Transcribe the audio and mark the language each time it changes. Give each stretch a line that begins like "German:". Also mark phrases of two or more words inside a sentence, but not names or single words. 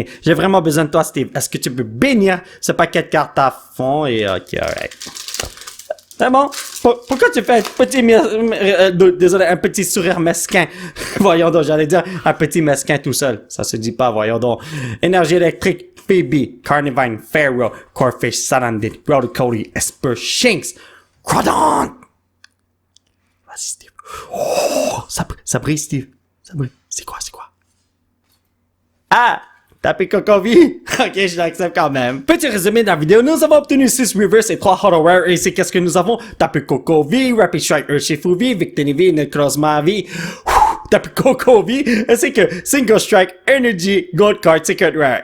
French: J'ai vraiment besoin de toi, Steve. Est-ce que tu peux bénir ce paquet de cartes à fond? Et ok, alright. C'est bon. Pourquoi tu fais un petit, désolé, un petit sourire mesquin? Voyons donc, j'allais dire un petit mesquin tout seul. Ça se dit pas, voyons donc. Énergie électrique, Phoebe, Carnivine, Pharaoh, Corfish, Salandit, Brody Cody, Esper, Shanks, Crawdon! Vas-y, Steve. Oh, ça brille, Steve. Ça brille. C'est quoi? Ah! Tapez Cocovi? Ok, je l'accepte quand même. Petit résumé de la vidéo, nous avons obtenu 6 Reverse et 3 Hollow Rare, et c'est qu'est-ce que nous avons? Tapez Cocovi, Rapid Strike Urshifuvi, Victinivi, Necrozmavi, Tapez Cocovi, ainsi que Single Strike, Energy, Gold Card, Secret Rare.